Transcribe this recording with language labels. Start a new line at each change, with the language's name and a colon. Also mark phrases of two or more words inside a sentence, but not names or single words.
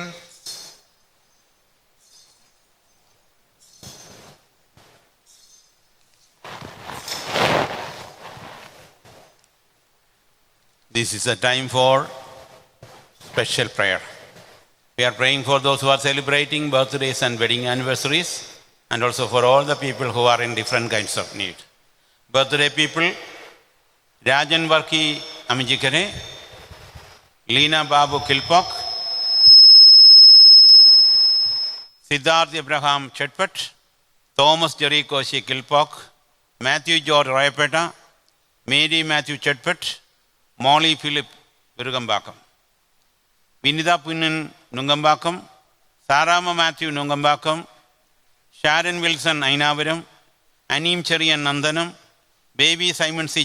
English: This is a time for special prayer. We are praying for those who are celebrating birthdays and wedding anniversaries, and also for all the people who are in different kinds of need. Birthday people, Rajan Varki Amijikare, Leena Babu Kilpok, Siddharth Abraham Chetpat, Thomas Jerry Koshi Kilpok, Matthew George Royapeta, Mary Matthew Chetpat, Molly Philip Virugambakam, Vinitha Punan Nungambakam, Sarama Matthew Nungambakam, Sharon Wilson Ainavaram, Anim Cherian Nandanam, Baby Simon C.